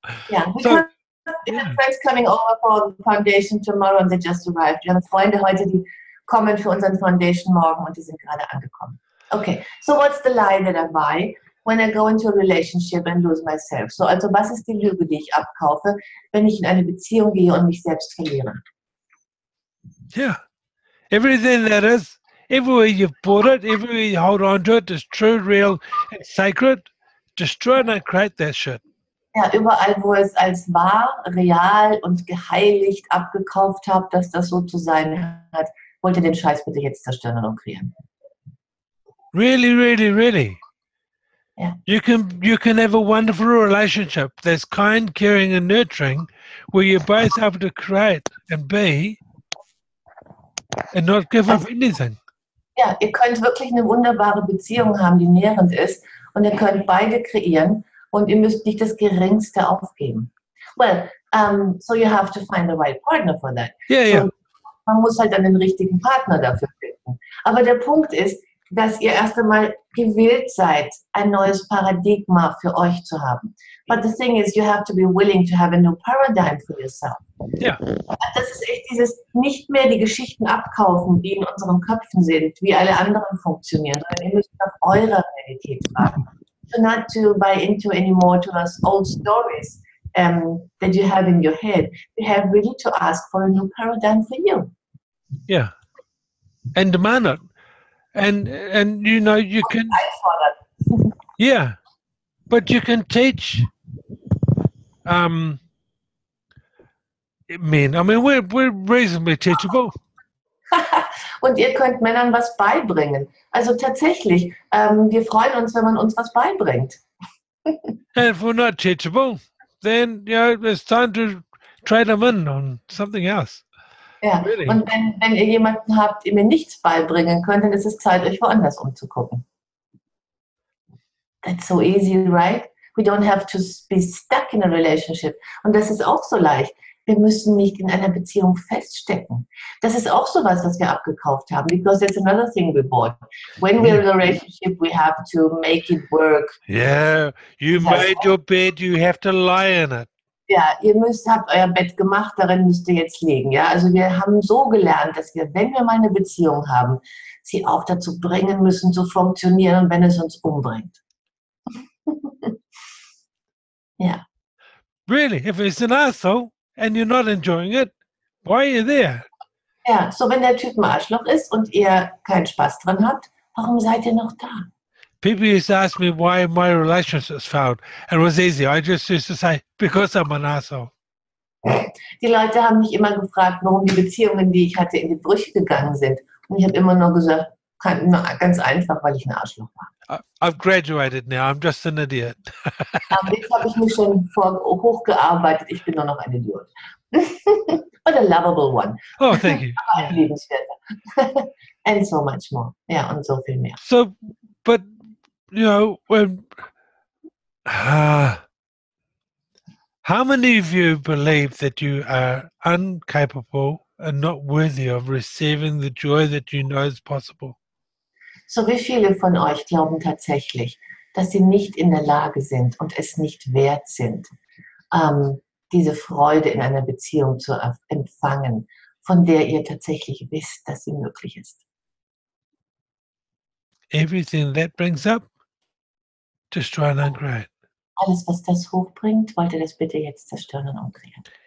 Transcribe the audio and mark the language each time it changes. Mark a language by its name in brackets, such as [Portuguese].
[English] Yeah, because we have friends coming over for the foundation tomorrow and they just arrived. [German] Wir haben Freunde heute, die kommen für unseren Foundation morgen und die sind gerade angekommen. [English] Okay, so what's the lie that I buy when I go into a relationship and lose myself? [German] So, also was ist die Lüge, die ich abkaufe, wenn ich in eine Beziehung gehe und mich selbst verliere? [English] Yeah. Everything that is, everywhere you've bought it, everywhere you hold on to it is true, real, and sacred. Destroy and uncreate that shit. [German] Ja, überall, wo es als wahr, real und geheiligt abgekauft habt, dass das so zu sein hat, wollt ihr den Scheiß bitte jetzt zerstören und umkreieren. [English] Really, really, really. Yeah. You can have a wonderful relationship that's kind, caring, and nurturing, where you're both able to create and be, and not give up anything. [German] Ja, ihr könnt wirklich eine wunderbare Beziehung haben, die nährend ist, und ihr könnt beide kreieren und ihr müsst nicht das Geringste aufgeben. [English] Well, so you have to find the right partner for that. Yeah, yeah. [German] Und man muss halt dann den richtigen Partner dafür finden. Aber der Punkt ist, dass ihr erst einmal gewillt seid, ein neues Paradigma für euch zu haben. [English] But the thing is, you have to be willing to have a new paradigm for yourself. Yeah. [German] Das ist echt dieses nicht mehr die Geschichten abkaufen, die in unseren Köpfen sind, wie alle anderen funktionieren, sondern ihr müsst nach eurer Realität fragen. [English] So not to buy into anymore to those old stories that you have in your head. You have really to ask for a new paradigm for you. Yeah. And demand it. And you know, you can, yeah, but you can teach men. I mean, we're reasonably teachable. [German] Und ihr könnt Männern was beibringen. Also tatsächlich, wir freuen uns, wenn man uns was beibringt. [English] And if we're not teachable, then, you know, it's time to trade them in on something else. [German] Ja, [English] Really? [German] und wenn ihr jemanden habt, ihr mir nichts beibringen könnt, dann ist es Zeit, euch woanders umzugucken. [English] That's so easy, right? We don't have to be stuck in a relationship. [German] Und das ist auch so leicht. Wir müssen nicht in einer Beziehung feststecken. Das ist auch sowas, was wir abgekauft haben. [English] Because that's another thing we bought. When we're in a relationship, we have to make it work. Yeah, you made your bed, you have to lie in it. [German] Ja, habt euer Bett gemacht, darin müsst ihr jetzt liegen. Ja, also wir haben so gelernt, dass wir, wenn wir mal eine Beziehung haben, sie auch dazu bringen müssen, zu funktionieren, wenn es uns umbringt. Ja. [English] Really, if it's an asshole and you're not enjoying it, why are you there? [German] Ja, so wenn der Typ ein Arschloch ist und ihr keinen Spaß dran habt, warum seid ihr noch da? [English] People used to ask me why my relationships failed, and it was easy. I just used to say, because I'm an asshole. [German] Die Leute haben mich immer gefragt, warum die Beziehungen, die ich hatte, in die Brüche gegangen sind. Und ich habe immer nur gesagt, ganz einfach, weil ich ein Arschloch war. [English] I've graduated now. I'm just an idiot. [German] Aber jetzt habe ich mich schon hochgearbeitet. Ich bin nur noch ein Idiot. [English] But a lovable one. Oh, thank you. [German] Aber ein liebenswerter. [English] And so much more. [German] Ja, und so viel mehr. [English] So, but, you know, when... how many of you believe that you are incapable and not worthy of receiving the joy that you know is possible? [German] So wie viele von euch glauben tatsächlich, dass sie nicht in der Lage sind und es nicht wert sind, diese Freude in einer Beziehung zu empfangen, von der ihr tatsächlich wisst, dass sie möglich ist? [English] Everything that brings up, destroy and uncreate. [German] Alles, was das hochbringt, wollt ihr das bitte jetzt zerstören und umkreieren.